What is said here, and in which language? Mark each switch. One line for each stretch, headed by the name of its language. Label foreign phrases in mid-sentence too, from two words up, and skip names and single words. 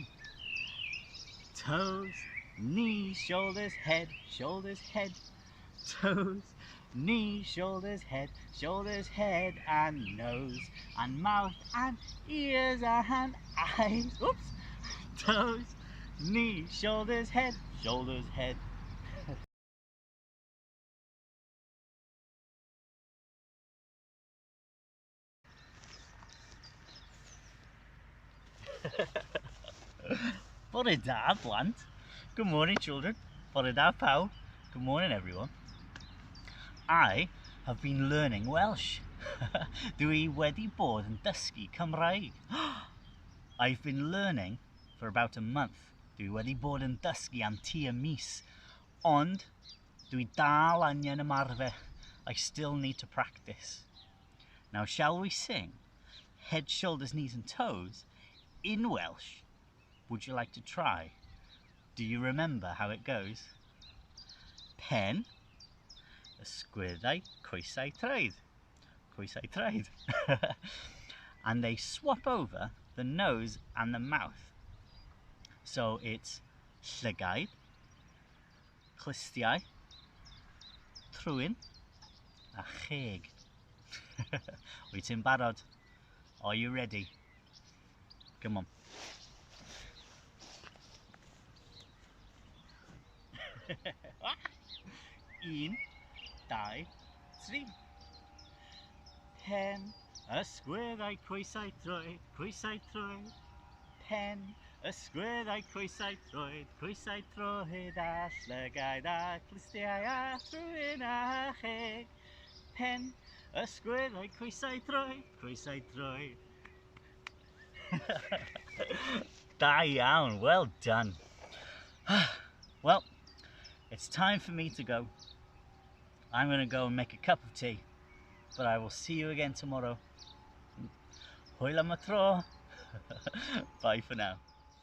English: Toes, knees, shoulders, head, toes, knees, shoulders, head, and nose, and mouth, and ears, and eyes. Oops! Toes, knees, shoulders, head.
Welsh: Bore da, blant.
English: Good morning, children.
Welsh: Bore da, pawb.
English: Good morning, everyone. I have been learning Welsh.
Welsh: Dwi wedi bod yn dysgu Cymraeg.
English: I've been learning for about a month.
Welsh: Dwi wedi bod yn dysgu am tua mis. Ond dwi dal angen ymarfer.
English: I still need to practice. Now shall we sing head, shoulders, knees and toes in Welsh? Would you like to try? Do you remember how it goes?
Welsh: Pen, ysgwyddau, coesau, traed. Coesau, traed.
English: And they swap over the nose and the mouth. So it's
Welsh: llygaid, clustiau, trwyn a cheg. Wyt ti'n barod?
English: Are you ready? Come on.
Welsh: Un, dau, tri. Pen, ysgwyddau, coesau, troed. Pen, ysgwyddau, coesau, troed, a llygaid, a clustiau, a trwyn, a cheg. Pen, ysgwyddau, coesau, troed. Da iawn,
English: well done. Well, it's time for me to go. I'm going to go and make a cup of tea, but I will see you again tomorrow.
Welsh: Hwyl am y tro.
English: Bye for now.